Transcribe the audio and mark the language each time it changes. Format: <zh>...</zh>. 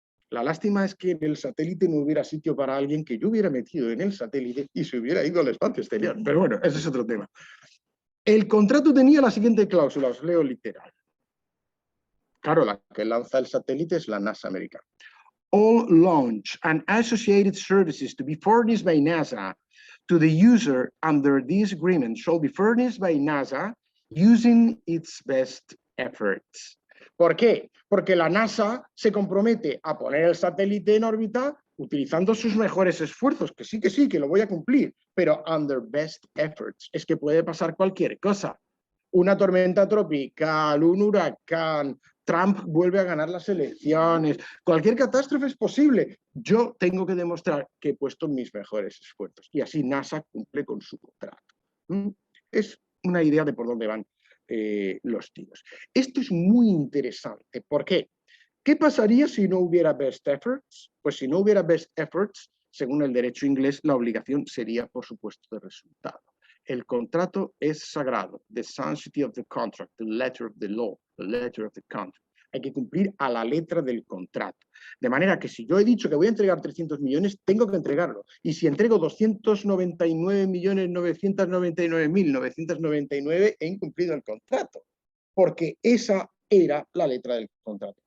<es>La lástima es que en el satélite no hubiera sitio para alguien que yo hubiera metido en el satélite y se hubiera ido al espacio exterior. Pero bueno, ese es otro tema. El contrato tenía la siguiente cláusula, os leo literal. Claro, la que lanza el satélite es la NASA americana.</es> <en>All launch and associated services to be furnished by NASA to the user under this agreement shall be furnished by NASA using its best efforts.</en> <es>¿Por qué? Porque la NASA se compromete a poner el satélite en órbita utilizando sus mejores esfuerzos, que sí, que lo voy a cumplir, pero</es> <en>under best efforts.</en> <es>Es que puede pasar cualquier cosa. Una tormenta tropical, un huracán, Trump vuelve a ganar las elecciones, cualquier catástrofe es posible. Yo tengo que demostrar que he puesto mis mejores esfuerzos y así NASA cumple con su contrato. Es una idea de por dónde van los tiros. Esto es muy interesante. ¿Por qué? ¿Qué pasaría si no hubiera best efforts? Pues si no hubiera best efforts, según el derecho inglés, la obligación sería, por supuesto, de resultado. El contrato es sagrado.</es> <en>The sanctity of the contract, the letter of the law, the letter of the contract.</en> <es>Hay que cumplir a la letra del contrato. De manera que si yo he dicho que voy a entregar 300 millones, tengo que entregarlo. Y si entrego 299.999.999, he incumplido el contrato. Porque esa era la letra del contrato.</es>